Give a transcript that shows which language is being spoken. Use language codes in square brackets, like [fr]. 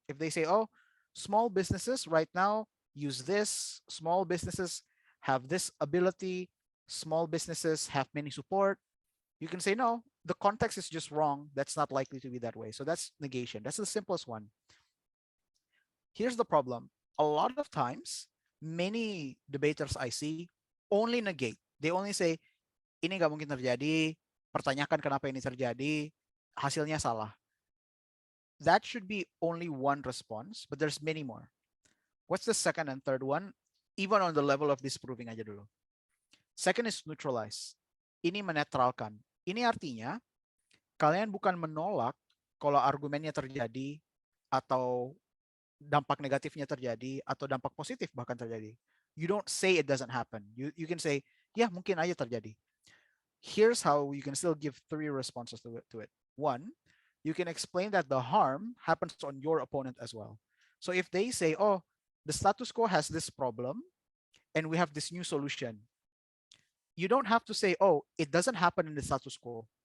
[en] If they say, oh, small businesses right now use this, small businesses have this ability, small businesses have many support, you can say, no, the context is just wrong. That's not likely to be that way. So that's negation. That's the simplest one. Here's the problem. A lot of times, many debaters I see only negate. They only say, [id] ini nggak mungkin terjadi, pertanyakan kenapa ini terjadi, hasilnya salah. [en] That should be only one response, but there's many more. What's the second and third one? Even on the level of disproving [id] aja dulu. [en] Second is neutralize. [id] Ini menetralkan. Ini artinya, kalian bukan menolak kalau argumennya terjadi, atau dampak negatifnya terjadi, atau dampak positif bahkan terjadi. [en] You don't say it doesn't happen. You can say, [id] ya mungkin aja terjadi. [en] Here's how you can still give three responses to it. One, you can explain that the harm happens on your opponent as well. So if they say, oh, the status quo has this problem and we have this new solution, you don't have to say, oh, it doesn't happen in the status quo.